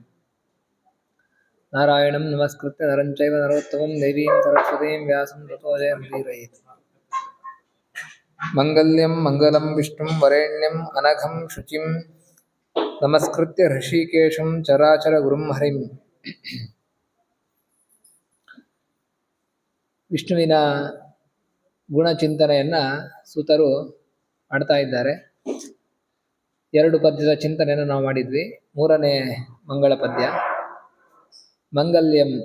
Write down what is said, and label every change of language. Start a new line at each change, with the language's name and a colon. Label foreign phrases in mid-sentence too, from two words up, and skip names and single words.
Sanskrit: नारायणं नमस्कृत्य नरं चैव नरोत्तमं देवीं सरस्वतीं व्यासं ततो जयमुदीरयेत्। मंगल्यं मंगलं विष्णुं वरेण्यम् अनघं शुचिं नमस्कृत्य ऋषिकेशं चराचरगुरुं हरिं।
Kannada: ವಿಷ್ಣುವಿನ ಗುಣಚಿಂತನೆಯನ್ನು ಸೂತರು ಮಾಡ್ತಾ ಇದ್ದಾರೆ. 2 ಪದ್ಯದ ಚಿಂತನೆಯನ್ನು ನಾವು ಮಾಡಿದ್ವಿ. 3ನೇ ಮಂಗಳ ಪದ್ಯ ಮಂಗಲ್ಯಂ.